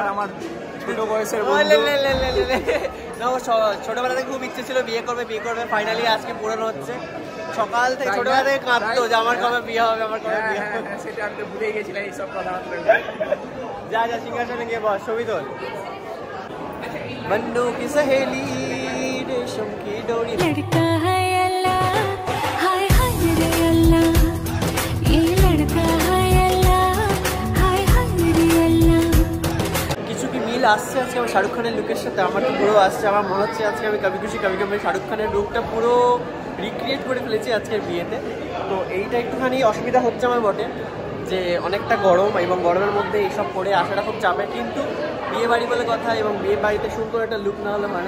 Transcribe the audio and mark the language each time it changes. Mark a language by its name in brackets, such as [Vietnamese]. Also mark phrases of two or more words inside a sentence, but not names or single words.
[Bangla] আমার ছোট বয়সের ছোটবেলা থেকে খুব ইচ্ছে ছিল বিয়ে করবে, ফাইনালি আজকে পূরণ হচ্ছে। সকাল থেকে ছোটবেলা থেকে কাঁদতো যে আমার কবে বিয়ে হবে, আমার কবে বিয়ে হবে, সেটা আমি তো ভুলে গেছিলাম এইসব কথা। যা যা সিংহাসনে গিয়ে বস, ছবি তোল। [Hindi] बन्नू की सहेली रेशम की डोरी लड़का है अल्लाह हाय हाय रे अल्लाह ये लड़का है अल्लाह हाय हाय रे अल्लाह। [Bangla] কিছু কি মিল আসছে আজকে আমার শাহরুখ খানের লুকের সাথে? আমার তো পুরো আসছে, আমার মনে হচ্ছে আজকে আমি কবি খুশি কবি গম শাহরুখ খানের লুকটা পুরো রিক্রিয়েট করে ফেলেছি আজকের বিয়েতে। তো এইটা একটুখানি অসুবিধা হচ্ছে আমার বটে, যে অনেকটা গরম এবং গরমের মধ্যে এইসব পরে আসাটা খুব চাপের, কিন্তু বিয়ে বাড়ি বলে কথা এবং বিয়ে বাড়িতে সুন্দর একটা লুক না হলে হয় না।